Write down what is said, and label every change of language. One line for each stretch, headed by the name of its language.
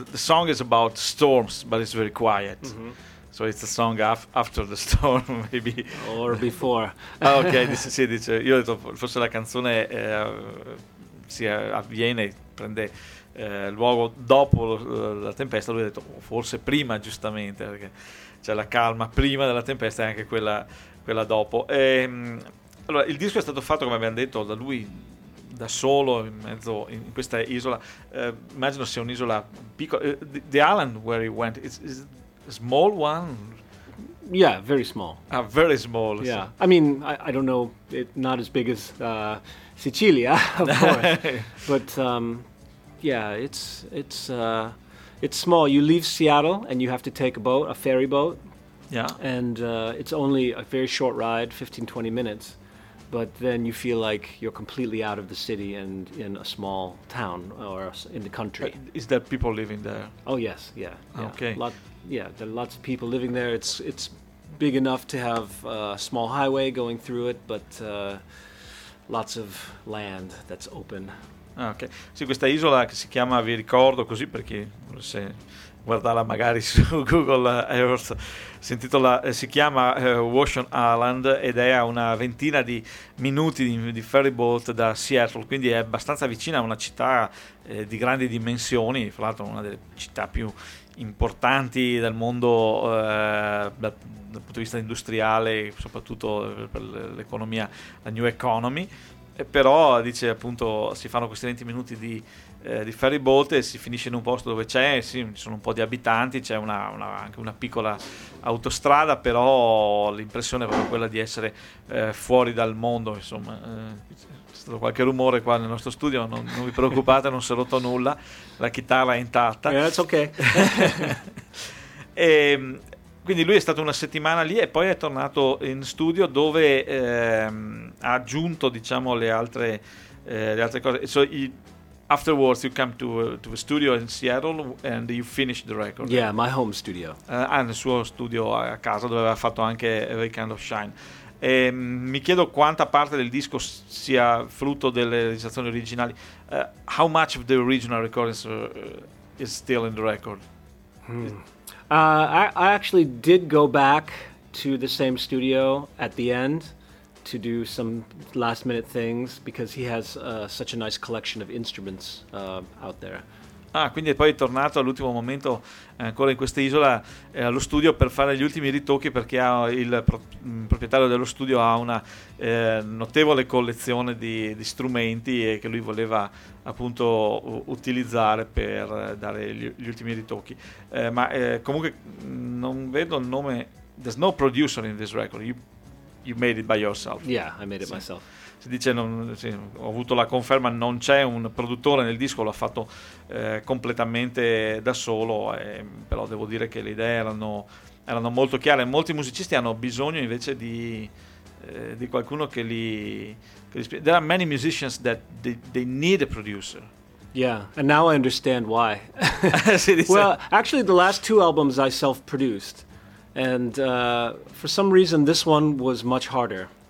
English: The song is about storms, but it's very quiet. Mm-hmm. So it's a song after the storm, maybe. Or before.
Italian: Ah, ok, dice, io ho detto forse la canzone prende luogo dopo la tempesta. Lui ha detto forse prima, giustamente, perché c'è la calma prima della tempesta e anche quella dopo. E, allora, il disco è stato fatto, come abbiamo detto, da lui da solo in mezzo in questa isola. Immagino sia un'isola piccola.
English: The island where he went is a small one. Yeah, very small. Ah, very small. Yeah, so. I mean, I don't know, it not as big as Sicilia, of course. But it's small. You leave Seattle and you have to take a boat, a ferry boat. Yeah, and it's only a very short ride, 15-20 minutes, but then you feel like you're completely out of the city and in a small town or in the country. Is there people living there? Oh yes, yeah. Okay. Yeah. There are lots of people living there. It's big enough to have a small highway going through it, but lots of land that's open.
Italian: Okay. Sì, questa isola che si chiama, vi ricordo così perché guardala magari su Google Earth. Si intitola, si chiama Ocean Island ed è a una ventina di minuti di ferry boat da Seattle, quindi è abbastanza vicina a una città di grandi dimensioni, fra l'altro una delle città più importanti del mondo dal punto di vista industriale, soprattutto per l'economia, la new economy. E però dice appunto si fanno questi 20 minuti di ferry boat e si finisce in un posto dove c'è, sì, ci sono un po' di abitanti, c'è anche una piccola autostrada, però l'impressione è proprio quella di essere fuori dal mondo, insomma. C'è stato qualche rumore qua nel nostro studio, non vi preoccupate, non si è rotto nulla, la chitarra è intatta. That's ok. Quindi lui è stato una settimana lì e poi è tornato in studio dove ha aggiunto, diciamo, le altre cose.
English: So, afterwards you come to a studio in Seattle and you finish the record. Yeah, right? My home studio.
Italian: Nel suo studio a casa dove aveva fatto anche Every Kind of Shine. E mi chiedo quanta parte del disco sia frutto delle registrazioni originali.
English: How much of the original recordings is still in the record? I actually did go back to the same studio at the end to do some last minute things because he has such a nice collection of instruments out there.
Italian: Ah, quindi poi è tornato all'ultimo momento ancora in questa isola allo studio per fare gli ultimi ritocchi perché ha il proprietario dello studio ha una notevole collezione di strumenti e che lui voleva appunto utilizzare per dare gli ultimi ritocchi. Comunque non vedo il nome.
English: There's no producer in this record. You made it by yourself. Yeah, I made it myself.
Italian: Si dice, ho avuto la conferma, non c'è un produttore nel disco, l'ha fatto completamente da solo, però devo dire che le idee erano molto chiare. Molti musicisti hanno bisogno invece di qualcuno che li spiega.
English: There are many musicians that they need a producer. Yeah, and now I understand why.
Italian: Si dice,
English: well, actually the last two albums I self-produced, and for some reason this one was much harder.